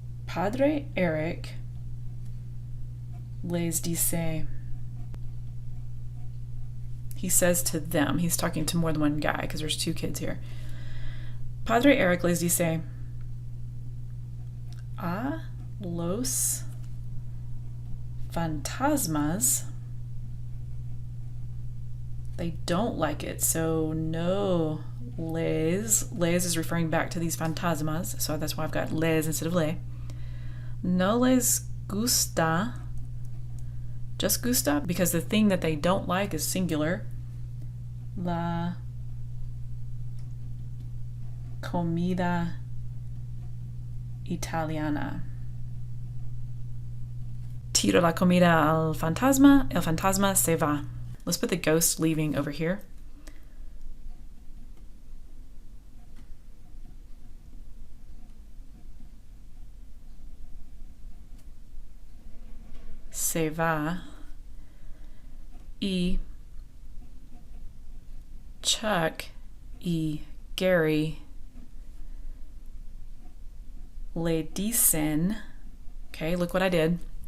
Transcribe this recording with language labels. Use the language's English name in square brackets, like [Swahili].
[Spanish] Padre Eric les dice. [English] He says to them. He's talking to more than one guy because there's two kids here. [Spanish] Padre Eric les dice a los fantasmas. [English] They don't like it, so no les. Les is referring back to these fantasmas, so that's why I've got les instead of le. [Spanish] No les gusta. [English] Just gusta, because the thing that they don't like is singular. [Spanish] La comida italiana. Tiro la comida al fantasma, el fantasma se va. [English] Let's put the ghost leaving over here. [Spanish] Se va. Y Chuck y Gary le dicen. [English] Okay, look what I did.